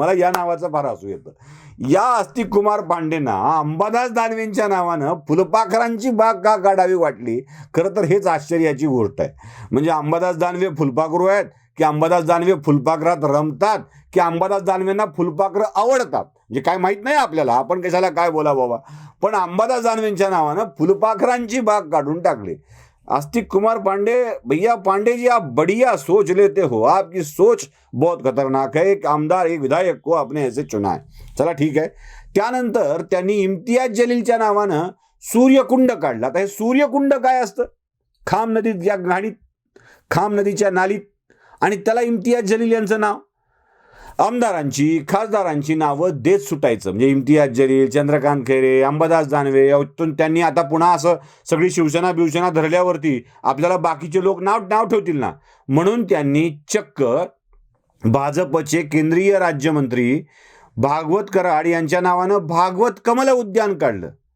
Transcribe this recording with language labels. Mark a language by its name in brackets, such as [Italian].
[Marathi] मला या नावाचं फार हसू येतं. या आस्तिक कुमार पांडेंना अंबादास दानवेंच्या नावानं फुलपाखरांची बाग का काढावी वाटली, खरं तर हेच आश्चर्याची गोष्ट आहे. म्हणजे अंबादास दानवे फुलपाखरू आहेत, की अंबादास दानवे फुलपाखरात रमतात, की अंबादास दानवेंना फुलपाखरं आवडतात, म्हणजे काय माहित नाही आपल्याला. आपण कशाला काय बोला बाबा. पण अंबादास दानवेंच्या नावानं फुलपाखरांची बाग काढून टाकली. [Hindi] आस्तिक कुमार पांडे, भैया पांडे जी आप बढ़िया सोच लेते हो, आपकी सोच बहुत खतरनाक है. एक आमदार, एक विधायक को आपने ऐसे चुना है. [Marathi] चला ठीक आहे. त्यानंतर त्यांनी इम्तियाज जलीलच्या नावानं सूर्यकुंड काढला. आता हे सूर्यकुंड काय असतं? खाम नदीत, या घाणीत, खाम नदीच्या नालीत, आणि त्याला इम्तियाज जलील यांचं नाव. आमदारांची, खासदारांची नावं देत सुटायचं. म्हणजे इम्तियाज जलील, चंद्रकांत खैरे, अंबादास दानवे, यातून त्यांनी आता पुन्हा असं सगळी शिवसेना धरल्यावरती आपल्याला बाकीचे लोक नाव ठेवतील ना, म्हणून त्यांनी चक्क भाजपचे केंद्रीय राज्यमंत्री भागवत कराड यांच्या नावानं भागवत कमल उद्यान काढलं.